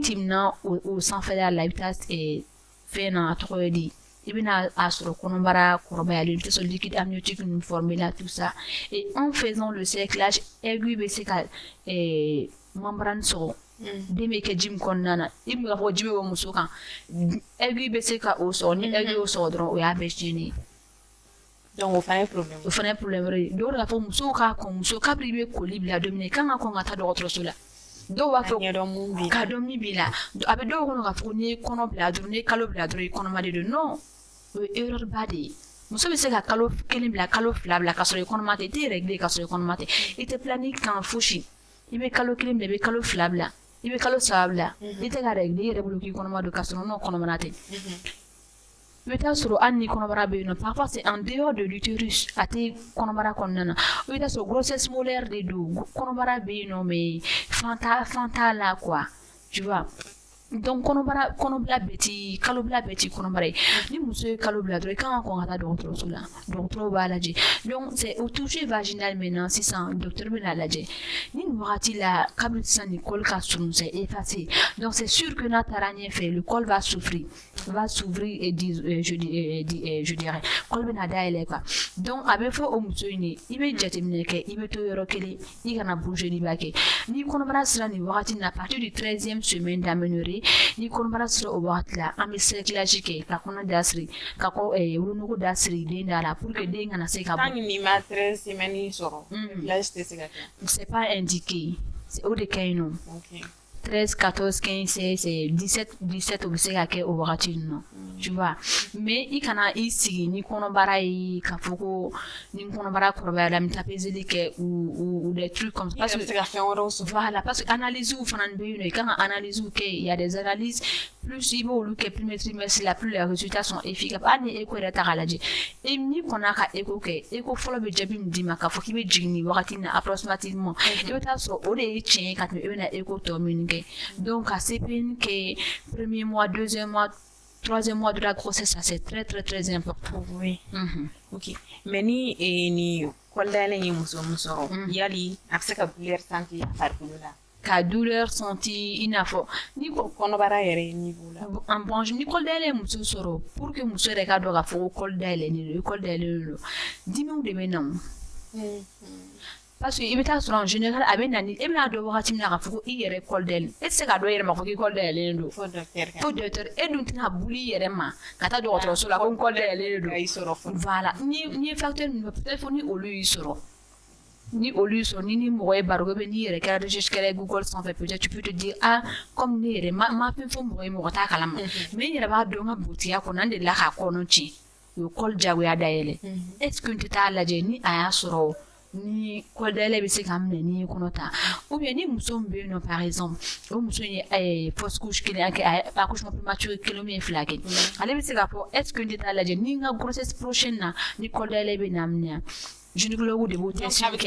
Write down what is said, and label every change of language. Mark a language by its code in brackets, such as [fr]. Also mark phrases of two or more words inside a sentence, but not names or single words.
[bm] timina o sanfɛla la i bɛ taa fɛn na a tɔgɔ ye di i bɛna a sɔrɔ kɔnɔbara kɔrɔbayalen i bɛ taa sɔrɔ [fr] liquide amniotique [bm] ninnu formé la [fr] tout ça et en faisant le cerclage [bm] aiguille bɛ se ka membrane sɔgɔ den bɛ kɛ ji min kɔnɔna na i bɛ k'a fɔ ji bɛ bɔ muso kan aiguille bɛ se ka o sɔgɔ ni aiguille y'o sɔgɔ dɔrɔn o y'a bɛɛ tiɲɛnen ye donc o fana ye problème wɛrɛ ye dɔw de k'a fɔ musow k'a kɔn muso kabiri i bɛ koli bila don min na i kan ka kɔn ka taa dɔgɔtɔrɔso la dɔw b'a fɔ k'a dɔn min b'i la a bɛ dɔw kɔnɔ k'a fɔ n'i ye kɔnɔ bila dɔrɔn n'i ye kalo bila dɔrɔn i kɔnɔma de don non o ye erreur ba de ye muso bɛ se ka kalo 1 bila kalo 2 bila ka sɔrɔ i kɔnɔma tɛ i tɛ régler ka sɔrɔ i kɔnɔma tɛ i tɛ planning kan fosi i bɛ kalo 1 bila i bɛ kalo 2 bila i bɛ kalo 3 bila i tɛ ka régler i yɛrɛ bolo k'i kɔnɔma don ka sɔrɔ n'o kɔnɔmara tɛ i bɛ taa sɔrɔ hali ni kɔnɔbara bɛ yen nɔ [fr] parfois c'est en dehors de l'utérus [bm] a tɛ kɔnɔbara kɔnɔna na i bɛ taa sɔrɔ [fr] grossesse molaire [bm] de don kɔnɔbara bɛ yen nɔ mais fan t'a la [fr] quoi tu vois donc [bm] kɔnɔbila bɛɛ ti kalobila bɛɛ ti kɔnɔbara ye ni muso ye kalo bila dɔrɔn i kan ka kɔn ka taa dɔgɔtɔrɔso la dɔgɔtɔrɔw b'a lajɛ [fr] donc c'est au toucher vaginal maintenant [bm] sisan docteur bɛ n'a lajɛ ni nin wagati la kabini sisan nin col ka surun [fr] c'est effacé donc c'est sûr que [bm] n'a taara ɲɛfɛ [fr] le col va s'ouvrir et je dirais col [bm] bɛna dayɛlɛ [fr] quoi donc [bm] a bɛ fɔ o muso in ye i bɛ jateminɛ kɛ i bɛ to yɔrɔ kelen i kana bouger n'i b'a kɛ ni kɔnɔbara sera nin wagati na [fr] à partir du 13e semaine d'aménorrhée [bm] ni kɔnɔbara sera o wagati la an bɛ cerclage kɛ ka kɔnɔ da siri ka wolonugu da siri den da la [fr] pour que [bm] den kana se ka bɔ. [fr] tant que [bm] n'i ma 13 semaines sɔrɔ cerclage tɛ se ka kɛ. [fr] c'est pas indiqué [bm] o de ka ɲi nɔ. 13, 14, 15, 16, 17 o bɛ se ka kɛ o wagati ninnu [fr] tu vois mais [bm] i kana i sigi ni kɔnɔbara ye k'a fɔ ko ni kɔnɔbara kɔrɔbayara n bɛ taa peseli kɛ [fr] ou des trucs comme ça parce que [bm] fɛn wɛrɛw sɔrɔ [fr] voilà parce que analyse [bm] fana bɛ yen nɔ i kan ka analyse kɛ [fr] il y a des analyses plus [bm] i b'olu kɛ [fr] premier trimestre [bm] la [fr] plus les résultats sont efficaces [bm] hali ni écho yɛrɛ ta k'a lajɛ n'i kɔnna ka écho kɛ écho fɔlɔ bɛ jaabi min d'i ma k'a fɔ k'i bɛ jigin nin wagati na approximativement i bɛ taa sɔrɔ o de ye tiɲɛ ye ka tɛmɛ i bɛna écho tɔ minnu kɛ donc ka CPN kɛ [fr] premier mois deuxième mois troisième mois de la grossesse ça c'est très très très important. Oui. Ok mais [bm] ni kɔli dayɛlɛ ye muso min sɔrɔ yali a bɛ se ka [fr] douleur sentir [bm] a farikolo la. Ka [fr] douleur sentir [bm] i n'a fɔ ni kɔnɔbara yɛrɛ niveau la. [fr] en bon [bm] ni kɔli dayɛlɛ ye muso sɔrɔ pour que muso yɛrɛ ka dɔn k'a fɔ ko kɔli dayɛlɛlen don kɔli dayɛlɛlen don dimiw de bɛ na o. parce que i bɛ taa sɔrɔ [fr] en général [bm] a bɛ na ni e bɛna dɔn wagati min na k'a fɔ ko i yɛrɛ kɔli dayɛlɛlen e tɛ se ka dɔn i yɛrɛ ma fɔ k'i kɔli dayɛlɛlen don. fo docteur e dun tɛna buli i yɛrɛ ma ka taa dɔgɔtɔrɔso la ko n kɔli dayɛlɛlen don. voilà ni ye facteur min fɔ peut-être fo ni olu y'i sɔrɔ. Ni mɔgɔ ye baro kɛ n'i yɛrɛ kɛra recherche kɛra Google sanfɛ [fr] peut-être tu peux te dire ah comme [bm] ne yɛrɛ ma fɛn fɔ mɔgɔ ye mɔgɔ t'a kalama mais n yɛrɛ b'a dɔn n ka botiya kɔnɔ n delila k'a kɔnɔ tiɲɛ o ye kɔli diyagoya dayɛlɛ [fr] est-ce que [bm] n tɛ taa lajɛ ni a y'a sɔrɔ ni kɔli dayɛlɛ bɛ se ka minɛ ni kɔnɔ ta ou bien ni muso min bɛ yen nɔ [fr] par exemple [bm] o muso ye [fr] fausse couche [bm] kelen kɛ [fr] accouchement prématuré [bm] kelen ou fila kɛ ale bɛ se k'a fɔ [fr] est-ce que [bm] n tɛ taa lajɛ ni n ka [fr] grossesse prochaine [bm] na ni kɔli dayɛlɛ bɛ na minɛ gynécologue de b'o test kɛ